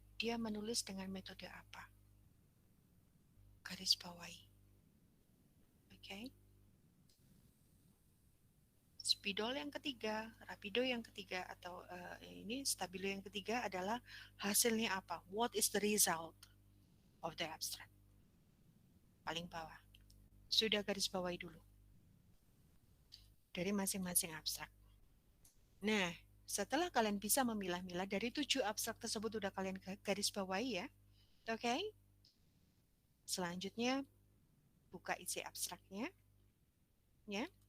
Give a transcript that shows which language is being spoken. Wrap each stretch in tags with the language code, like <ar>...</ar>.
<id>Dia menulis dengan metode apa? Garis bawahi. Oke. spidol yang ketiga, rapido yang ketiga, atau ini stabilo yang ketiga adalah hasilnya apa?</id> <en>What is the result of the abstract?</en> <id>Paling bawah. Sudah garis bawahi dulu dari masing-masing abstrak. Nah, setelah kalian bisa memilah-milah dari 7 abstrak tersebut udah kalian garis bawahi ya. Oke? Selanjutnya buka isi abstraknya. Ya.</id>